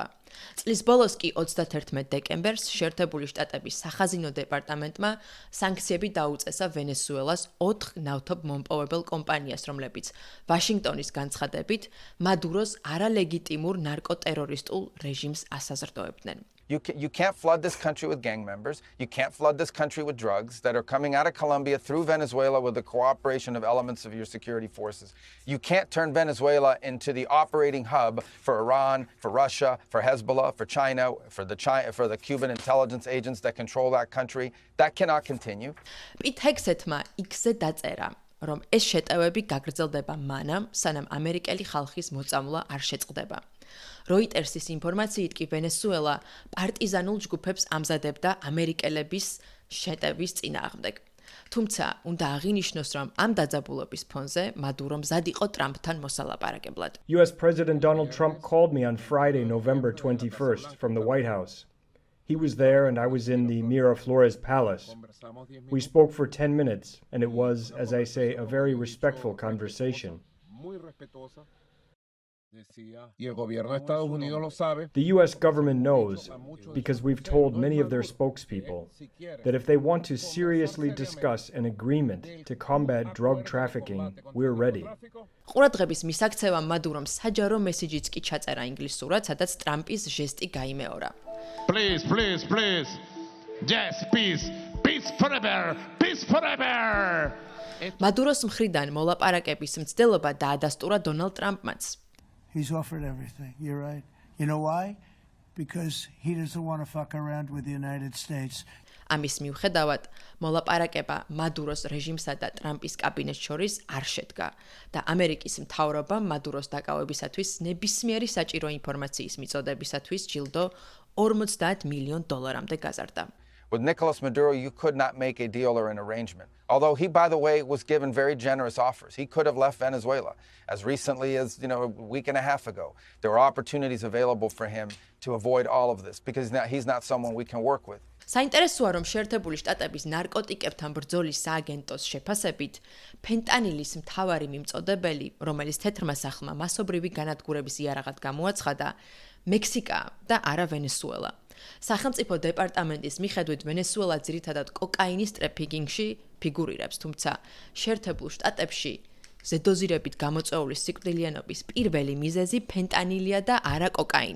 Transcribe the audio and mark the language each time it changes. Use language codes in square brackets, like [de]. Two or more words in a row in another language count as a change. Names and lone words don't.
[ka] წლის ბოლოს კი 31 დეკემბერს შეერთებული შტატების სახაზინო დეპარტამენტმა სანქციები დაუწესა ვენესუელას 4 ნავთობ მომპოვებელ კომპანიას, რომლებიც ვაშინგტონის განცხადებით მადუროს არალეგიტიმურ ნარკოტერორისტულ რეჟიმს ასაზრდოებდნენ. [en] You can't flood this country with gang members. You can't flood this country with drugs that are coming out of Colombia through Venezuela with the cooperation of elements of your security forces. You can't turn Venezuela into the operating hub for Iran, for Russia, for Hezbollah, for China, for the Cuban intelligence agents that control that country. That cannot continue. [ka] პიტ ჰექსეთმა X-ზე დაწერა, რომ ეს შეტევები გაგრძელდება მანამ, სანამ ამერიკელი ხალხის მოწამვლა არ შეწყდება. როიტერსის ინფორმაციით კი ვენესუელა პარტიზანულ ჯგუფებს ამზადებდა ამერიკელების შეტევის წინააღმდეგ. თუმცა, უნდა აღინიშნოს, რომ ამ დაძაბულობის ფონზე მადურო მზად იყო ტრამპთან მოსალაპარაკებლად. [en] US President Donald Trump called me on Friday, November 21st, from the White House. He was there and I was in the Miraflores Palace. We spoke for 10 minutes, and it was, as I say, a very respectful conversation. The US government knows, because we've told many of their spokespeople, that if they want to seriously discuss an agreement to combat drug trafficking, we're ready. [ka] ყურადღების მისაქცევამ მადურომ საჯარო მესიჯიც კი ჩაწერა ინგლისურად, სადაც ტრამპის ჟესტი გაიმეორა. [en] Please, please, please. Yes, peace. Peace forever. Peace forever. [ka] მადუროს მხრიდან მოლაპარაკების მცდელობა დაადასტურა დონალდ ტრამპმაც. [en] He's offered everything. You're right. You know why? Because he doesn't want to fuck around with the United States. [ka] ამის მიუხედავად, მოლაპარაკება მადუროს რეჟიმსა და ტრამპის კაბინეტს შორის არ შედგა და ამერიკის მთავრობამ მადუროს დაკავებისათვის ნებისმიერი საჭირო ინფორმაციის მიწოდებისათვის ჯილდო $50 მილიონ გაზარდა. [en] With Nicolas Maduro, you could not make a deal or an arrangement. Although he, by the way, was given very generous offers. He could have left Venezuela as recently as, a week and a half ago. There were opportunities available for him to avoid all of this because he's not someone we can work with. [ka] საინტერესოა, რომ შეერთებული შტატების ნარკოტიკებთან ბრძოლის სააგენტოს შეფასებით, ფენტანილის მთავარი მიმწოდებელი, რომელიც თეთრმა სახლმა მასობრივი განადგურების იარაღად გამოაცხადა, მექსიკა და არა ვენესუელა. სახელმწიფო დეპარტამენტის მიხედვით ვენესუელა ძირითადად კოკაინის ტრაფიკინგში ფიგურირებს, თუმცა შეერთებულ შტატებში ზედოზირებით გამოწვეული სიკვდილიანობის პირველი მიზეზი ფენტანილია და არა კოკაინი.